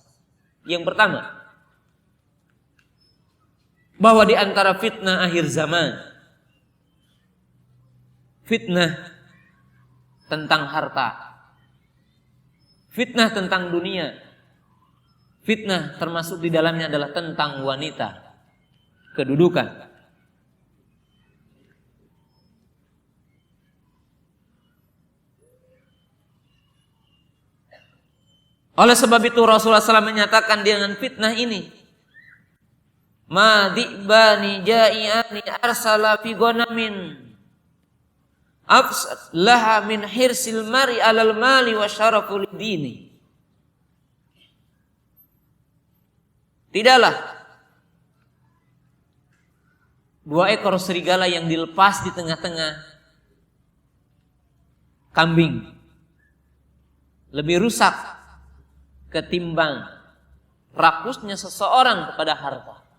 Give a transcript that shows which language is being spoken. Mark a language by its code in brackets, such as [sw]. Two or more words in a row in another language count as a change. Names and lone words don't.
[id] Yang pertama, bahwa di antara fitnah akhir zaman, fitnah tentang harta, fitnah tentang dunia, fitnah termasuk di dalamnya adalah tentang wanita, kedudukan. Oleh sebab itu Rasulullah SAW menyatakan dengan fitnah ini, [ar] "ما ذئبان جائعان أرسلا في غنم أفسد لها من حرص المرء على المال والشرف الدين." [id] Tidaklah dua ekor serigala yang dilepas di tengah-tengah kambing lebih rusak ketimbang rakusnya seseorang kepada harta.